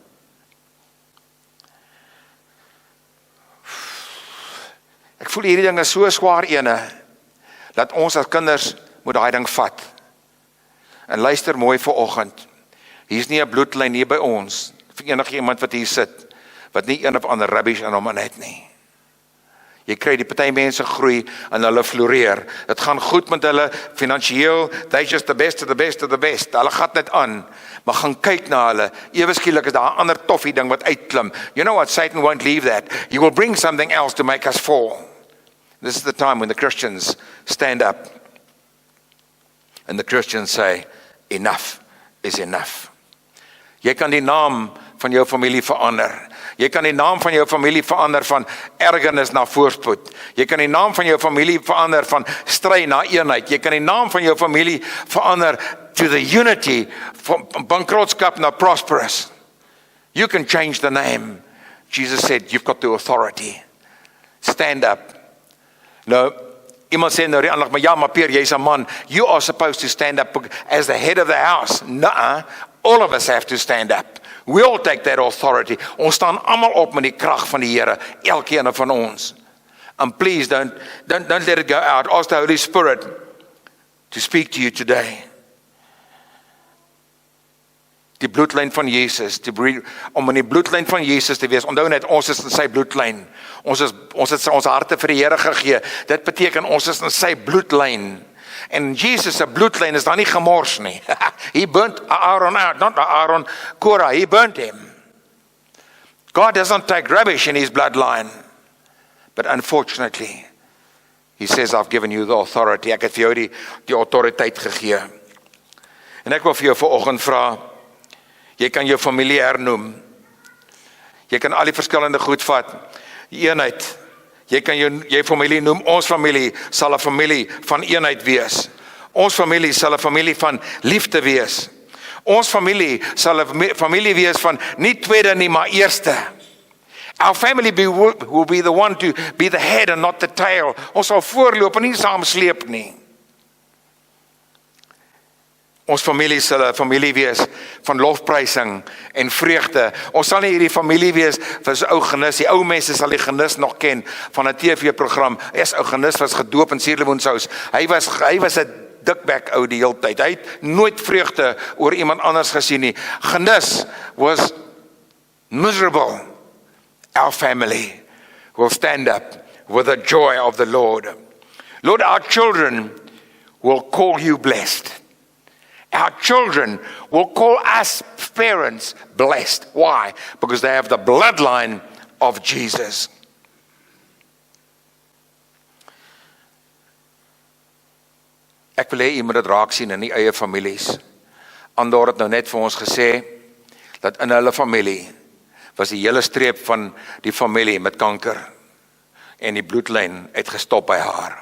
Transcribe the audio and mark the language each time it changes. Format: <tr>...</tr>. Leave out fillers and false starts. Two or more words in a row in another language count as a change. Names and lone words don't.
<af>Ek voel hierdie ding is so swaar ene, dat ons as kinders moet daai ding vat. En luister mooi vanoggend, Hier is nie 'n bloedlyn hier by ons, vir enige iemand wat hier sit, wat nie een of ander rubbish in hom het nie. Jy kry die party mense groei en hulle floreer. Dit gaan goed met hulle finansiëel,</af> <en>they're just the best of the best of the best.</en> <af>Hulle gaan net aan, maar gaan kyk na hulle. Ewe skielik is daar 'n ander toffie ding wat uitklim.</af> <en>You know what, Satan won't leave that. He will bring something else to make us fall. This is the time when the Christians stand up and the Christians say, enough is enough.</en> <af>Jy kan die naam van jou familie verander. Jy kan die naam van jou familie verander van ergernis na voorspoed. Jy kan die naam van jou familie verander van stry na eenheid. Jy kan die naam van jou familie verander</af> <en>to the unity,</en> <af>van bankrotskap na prosperous.</af> <en>You can change the name. Jesus said, you've got the authority. Stand up.</en> <af>Nou, iemand sê nou die maar ja, maar Peer, jy's 'n man.</af> <en>You are supposed to stand up as the head of the house. Nuh-uh. All of us have to stand up. We all take that authority.</en> <af>Ons staan almal op met die krag van die Here, elkeen van ons.</af> <en>And please don't let it go out. Ask the Holy Spirit to speak to you today.</en> <af>Die bloedlyn van Jesus, om in die bloedlyn van Jesus te wees. Onthou net, ons is in sy bloedlyn. Ons het ons harte vir die Here gegee. Dit beteken ons is in sy bloedlyn. En Jesus se bloedlyn is daar nie gemors nie.</af> <en>He burnt Aaron out, not Aaron, Korah, he burnt him. God doesn't take rubbish in his bloodline. But unfortunately, he says, I've given you the authority.</en> <af>Ek het vir jou die autoriteit gegee. En ek wil vir jou vanoggend vra, jy kan jou familie hernoem. Jy kan al die verskillende goed vat. Eenheid. Jy kan jou familie noem, ons familie sal 'n familie van eenheid wees. Ons familie sal 'n familie van liefde wees. Ons familie sal 'n familie wees van nie tweede nie, maar eerste.</af> <en>Our family will be the one to be the head and not the tail.</en> <af>Ons sal voorloop en nie saam sleep nie. Ons familie sal 'n familie wees van lofprysing en vreugde. Ons sal nie hierdie familie wees vir so ou genis. Die ou mense sal die genis nog ken van 'n TV-program. Eers ou genis was gedoop in suurlemoensous. Hy was 'n dikbek ou die hele tyd. Hy het nooit vreugde oor iemand anders gesien nie. Genis was miserable.</af> <en>Our family will stand up with the joy of the Lord. Lord, our children will call you blessed. Our children will call us parents blessed. Why? Because they have the bloodline of Jesus.</en> <af>Ek wil hê jy moet dit raak sien in die eie families. Andor het nou net vir ons gesê dat in hulle familie was die hele streep van die familie met kanker en die bloedlyn het gestop by haar.</af>